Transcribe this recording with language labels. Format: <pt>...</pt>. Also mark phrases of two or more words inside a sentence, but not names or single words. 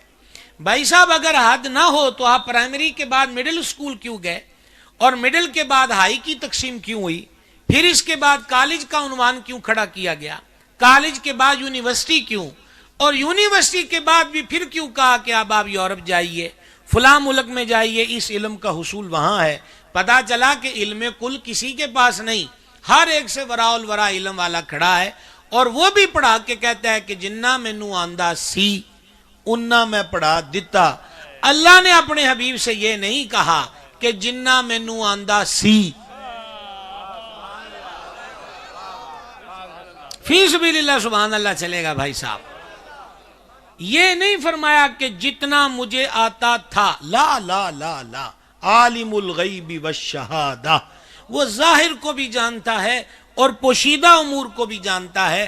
<ur>بھائی صاحب اگر حد نہ ہو تو آپ پرائمری کے بعد مڈل اسکول کیوں گئے، اور مڈل کے بعد ہائی کی تقسیم کیوں ہوئی، پھر اس کے بعد کالج کا عنوان کیوں کھڑا کیا گیا، کالج کے بعد یونیورسٹی کیوں، اور یونیورسٹی کے بعد بھی پھر کیوں کہا کہ اب آپ یورپ جائیے، فلاں ملک میں جائیے، اس علم کا حصول وہاں ہے۔ پتا چلا کہ علم کل کسی کے پاس نہیں، ہر ایک سے وراء الورا علم والا کھڑا ہے، اور وہ بھی پڑھا کے کہتا ہے کہ</ur> <pa>جنہ مینوں آندا سی انہاں میں پڑھا دتا،</pa> <ur>اللہ نے اپنے حبیب سے یہ نہیں کہا کہ</ur> <pa>جنہ مینوں آندا سی.</pa> <ar>فی سبیل اللہ سبحان اللہ</ar> <ur>چلے گا بھائی صاحب. یہ نہیں فرمایا کہ جتنا مجھے آتا تھا.</ur> <ar>لا لا لا لا، عالم الغیب والشہادہ،</ar> <ur>وہ ظاہر کو بھی جانتا ہے اور پوشیدہ امور کو بھی جانتا ہے.</ur>